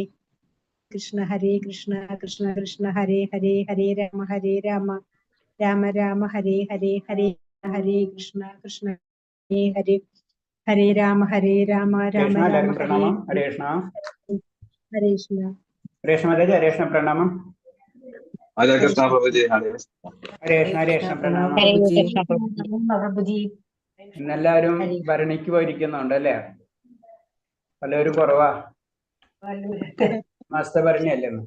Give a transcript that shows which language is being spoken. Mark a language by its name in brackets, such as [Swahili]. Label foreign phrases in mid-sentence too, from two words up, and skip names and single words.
[Sanskrit] കൃഷ്ണ കൃഷ്ണ കൃഷ്ണ ഹരേ ഹരേ, ഹരേ രാമ രാമ രാമ ഹരേ ഹരേ. ഹരേ കൃഷ്ണ കൃഷ്ണ ഹരേ ഹരേ, ഹരേ രാമ രാമ രാമ ഹരേ. ഹരേ കൃഷ്ണ. ഹരേ കൃഷ്ണ. ഹരേ കൃഷ്ണ മാതാജി, ഹരേ കൃഷ്ണ പ്രണാമം. ഹരേ കൃഷ്ണ പ്രഭുജി. ഹരേ കൃഷ്ണ പ്രണാമം. പ്രഭുജി. [Malayalam] ഇന്നെല്ലാവരും ഭരണിക്ക് പോയിരിക്കുന്നുണ്ട് അല്ലേ? പലവരും കുറവാ. മാസത്തെ ഭരണി അല്ലേ ഇന്ന്?